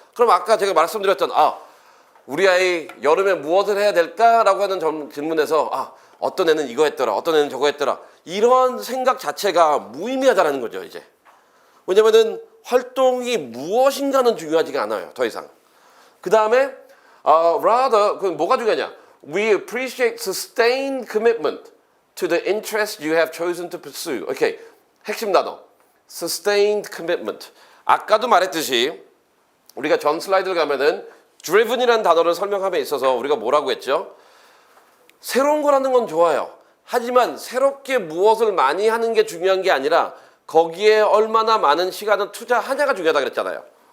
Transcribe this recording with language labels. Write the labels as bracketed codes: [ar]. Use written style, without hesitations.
[ko] 그럼 아까 제가 말씀드렸던 우리 아이 여름에 무엇을 해야 될까라고 하는 질문에서 어떤 애는 이거 했더라, 어떤 애는 저거 했더라 이런 생각 자체가 무의미하다는 거죠. 이제 왜냐면은 활동이 무엇인가는 중요하지가 않아요. 더 이상. 그 다음에 rather 그 뭐가 중요하냐? [en] We appreciate sustained commitment to the interest you have chosen to pursue. [ko] 오케이, 핵심 단어 [en] sustained commitment. [ko] 아까도 말했듯이 우리가 전 슬라이드를 가면은 driven이라는 단어를 설명함에 있어서 우리가 뭐라고 했죠? 새로운 거라는 건 좋아요. 하지만 새롭게 무엇을 많이 하는 게 중요한 게 아니라 거기에 얼마나 많은 시간을 투자하냐가 중요하다 그랬잖아요.